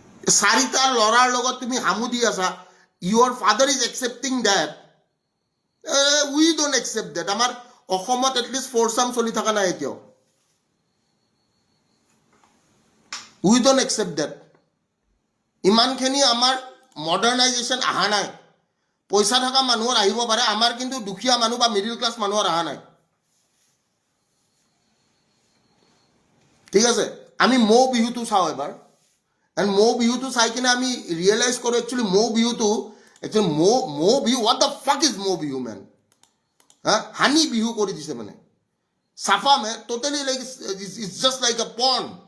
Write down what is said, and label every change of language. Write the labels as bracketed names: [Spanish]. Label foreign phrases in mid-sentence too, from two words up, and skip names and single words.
[Assamese] চাৰিটা লৰাৰ লগত তুমি হামুদি আছা [English] your father is accepting that we don't accept that [Assamese] আমাৰ অসমত [English] at least [Assamese] ফৰসাম চলি থকা নাই এতিয়াও [English] we don't accept that [Assamese] ইমানখিনি আমাৰ মডাৰ্নাইজেশ্যন আহা নাই পইচা থকা মানুহৰ আহিব পাৰে আমাৰ কিন্তু দুখীয়া মানুহ বা [English] middle class [Assamese] মানুহৰ আহা নাই ঠিক আছে আমি মৌ বিহুটো চাও এবাৰ and মৌ বিহুটো চাই কিনে আমি ৰিয়েলাইজ কৰো একচুয়ালি মৌ বিহুটো একচুয়ালি মৌ বিহু [English] what the fuck is [Assamese] মৌ বিহু man হানি বিহু কৰি দিছে মানে সাফা মে [English] totally like it's just like a porn